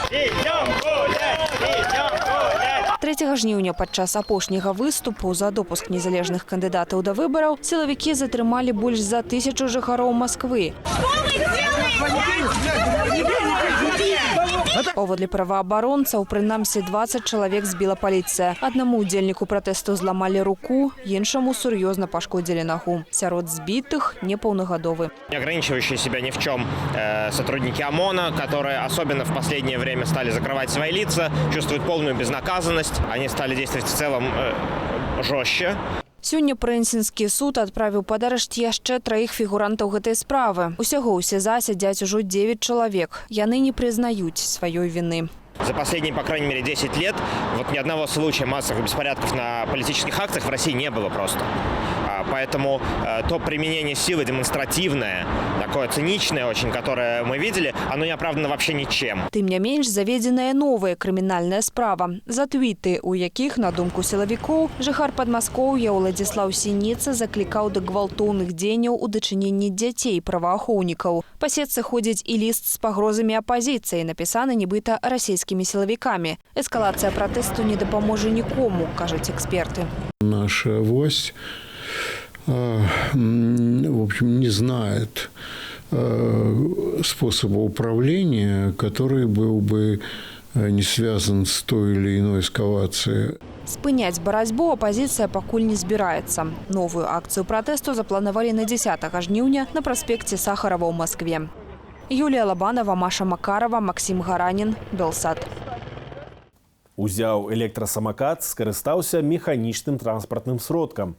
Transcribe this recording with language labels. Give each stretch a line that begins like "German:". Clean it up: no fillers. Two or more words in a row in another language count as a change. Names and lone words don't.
Belarusian: 3 жніўня падчас апошняга выступу за допуск незалежных кандыдатаў да выбараў сілавікі затрымалі больш за 1000 жыхароў Масквы. Паводле праваабаронцаў, прынамсі 20 чалавек збіла паліцыя. Аднаму удзельніку пратэсту зламалі руку, іншаму сур'ёзна пашкодзілі нагу. Сярод збітых непаўнагадовы.
Russian: Не ограничивающие себя ни в чем сотрудники ОМОНа, которые особенно в последнее время стали закрывать свои лица, чувствуют полную безнаказанность. Они стали действовать в целом жестче.
Belarusian: Сёння Прэнсінскі суд адправіў пад арышт яшчэ 3 фігурантаў гэтай справы. Усяго ў СІЗА сядзяць ужо 9 чалавек. Яны не прызнаюць сваёй віны.
Russian: За последние, по крайней мере, 10 лет вот ни одного случая массовых беспорядков на политических акциях в России не было просто. Поэтому то применение силы демонстративное, такое циничное очень, которое мы видели, оно не оправдано вообще ничем.
Belarusian: Тым не менш, заведзеная новая крымінальная справа. За твіты, у якіх, на думку сілавікоў, жыхар Падмаскоўя Уладзіслаў Сініца заклікаў да гвалтоўных дзеянняў у дачыненні дзяцей праваахоўнікаў. Па сетцы ходзіць і ліст з пагрозамі апазіцыі, напісаны нібыта расійскімі сілавікамі. Эскалацыя пратэсту не дапаможа нікому, кажуць эксперты.
Russian: Наша власть, в общем, не знает способа управления, который был бы не связан с той или иной эскалацией.
Belarusian: Спыняць барацьбу апазіцыя пакуль не збіраецца. Новую акцыю пратэсту запланавалі на 10 жніўня на праспекце Сахарова ў Маскве. Юлія Лабанова, Маша Макарова, Максим Гаранін, Белсат. Узяў электрасамакат, скарыстаўся механічным транспартным сродкам.